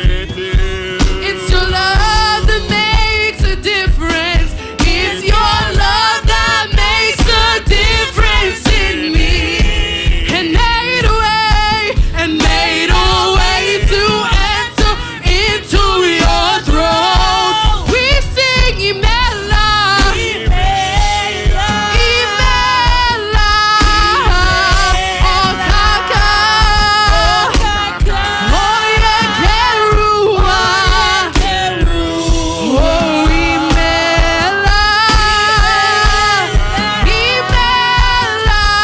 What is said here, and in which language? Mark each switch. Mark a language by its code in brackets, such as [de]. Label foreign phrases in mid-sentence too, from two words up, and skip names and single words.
[en] It's your love that makes a difference. It's your love that makes a difference in me. And made a way to enter into your throne. We sing [ig] Imela, Imela, oh Kaka, oh Yekerua, oh Imela, Imela,